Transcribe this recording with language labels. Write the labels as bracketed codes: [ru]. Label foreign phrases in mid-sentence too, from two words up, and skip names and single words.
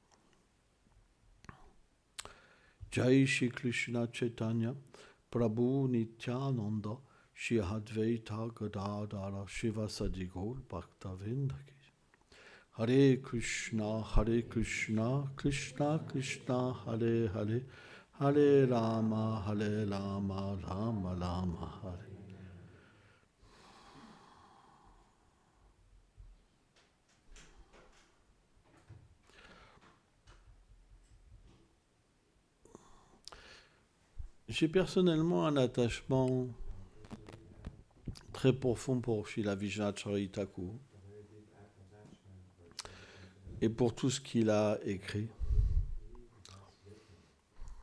[fr] Jai Shri Krishna Chaitanya Prabhu Nityananda Shri Advaita Gadadara Shiva Sadigol Bhaktavinda Ki. Hare Krishna, Krishna Krishna, Hare Hare, Hare Rama, Rama Rama, Hare. J'ai personnellement un attachement très profond pour Srila Vishwanath Chakravarti Thakur et pour tout ce qu'il a écrit.